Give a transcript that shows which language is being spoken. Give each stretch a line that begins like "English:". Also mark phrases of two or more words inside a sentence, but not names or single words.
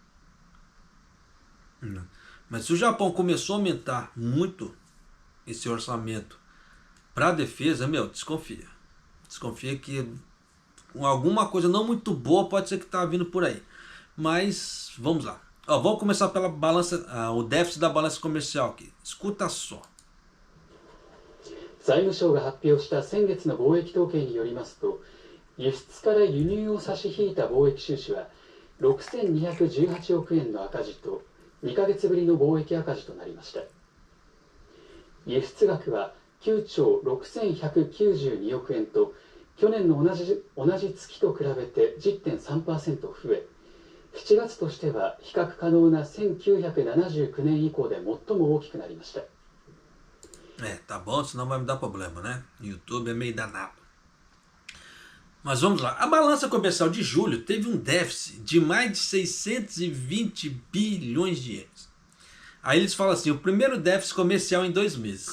Portuguese: Mas se o Japão começou a aumentar muito esse orçamento para a defesa, desconfia. Desconfia que alguma coisa não muito boa pode ser que está vindo por aí. Mas vamos lá. Vamos começar pela balança, o déficit da balança comercial aqui. Escuta só.
Japanese: 財務省が発表した先月の貿易統計によりますと、輸出から輸入を差し引いた貿易収支は6218億円の赤字と2ヶ月ぶりの貿易赤字となりました。輸出額は9兆6192億円と去年の同じ月と比べて 10.3% 増え、7月としては比較可能な1979年以降で最も大きくなりました。
Portuguese: Tá bom, senão vai me dar problema, né? YouTube é meio danado. Mas vamos lá. A balança comercial de julho teve um déficit de mais de 620 bilhões de ienes. Aí eles falam assim, o primeiro déficit comercial em 2 meses.